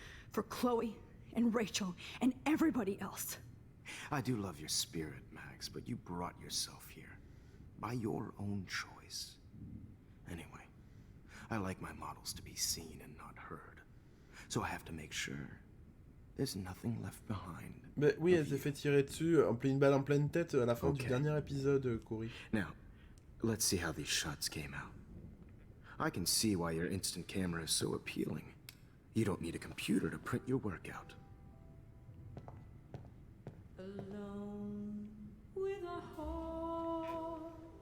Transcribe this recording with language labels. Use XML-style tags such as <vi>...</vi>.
<en>For Chloe and Rachel and everybody else. I do love your spirit, Max. Max, but you brought yourself here. By your own choice. Anyway, I like my models to be seen and not heard. So I have to make sure there's nothing left behind.</en> <fr>Mais oui, elle s'est fait tirer dessus, une balle en pleine tête à la fin du dernier épisode, Cory.</fr> <en>Now, let's see how these shots came out. I can see why your instant camera is so appealing. You don't need a computer to print your work out. Alone with a heart.</en>